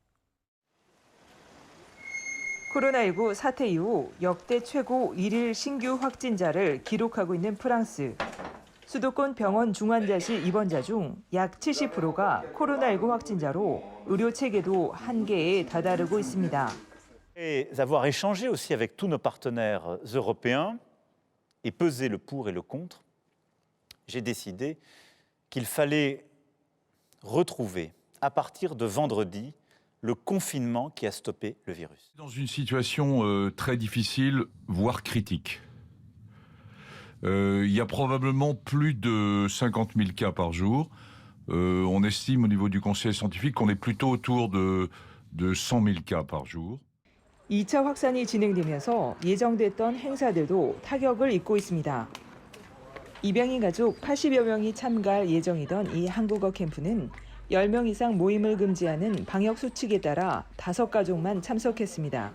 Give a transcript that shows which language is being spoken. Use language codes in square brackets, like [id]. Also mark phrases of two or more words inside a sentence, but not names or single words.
[ko] 코로나19 사태 이후 역대 최고 1일 신규 확진자를 기록하고 있는 프랑스. 수도권 병원 중환자실 입원자 중 약 70%가 코로나19 확진자로 의료 체계도 한계에 다다르고 있습니다. [fr] Et avoir échangé aussi avec tous nos partenaires européens et peser le pour et le contre, j'ai décidé qu'il fallait retrouver, à partir de vendredi, le confinement qui a stoppé le virus. Dans une situation très difficile, voire critique. Il y a probablement plus de 50 000 cas par jour. On estime au niveau du conseil scientifique qu'on est plutôt autour de 100 000 cas par jour. [ko] 2차 확산이 진행되면서 예정됐던 행사들도 타격을 입고 있습니다. 입양인 가족 80여 명이 참가할 예정이던 이 한국어 캠프는 10명 이상 모임을 금지하는 방역 수칙에 따라 5가족만 참석했습니다.